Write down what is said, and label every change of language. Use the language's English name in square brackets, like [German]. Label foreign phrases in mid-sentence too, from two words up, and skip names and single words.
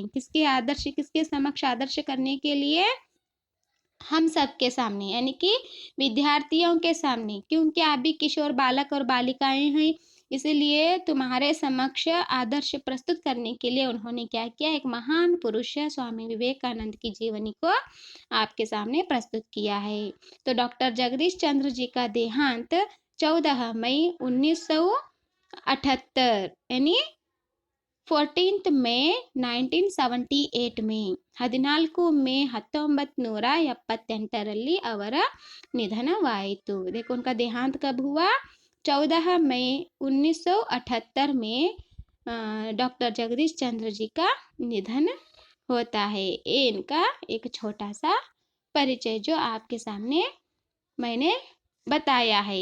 [Hindi] किसके समक्ष आदर्श करने के लिए, हम सब के सामने, यानी कि विद्यार्थियों के सामने, क्योंकि आप भी किशोर बालक और बालिकाएं हैं, इसलिए तुम्हारे समक्ष आदर्श प्रस्तुत करने के लिए उन्होंने क्या किया, एक महान पुरुष स्वामी विवेकानंद की जीवनी को आपके सामने प्रस्तुत किया है। तो डॉक्टर जगदीश चंद्र जी का देहांत 14 मई 1978 यानी 14th May 1978 में [Kannada] 14 ಮೇ 1978ರಲ್ಲಿ ಅವರ ನಿಧನವಾಯಿತು। [Hindi] देखो उनका देहांत कब हुआ, 14 मई 1978 में डॉक्टर जगदीश चंद्र जी का निधन होता है। ये इनका एक छोटा सा परिचय जो आपके सामने मैंने बताया है।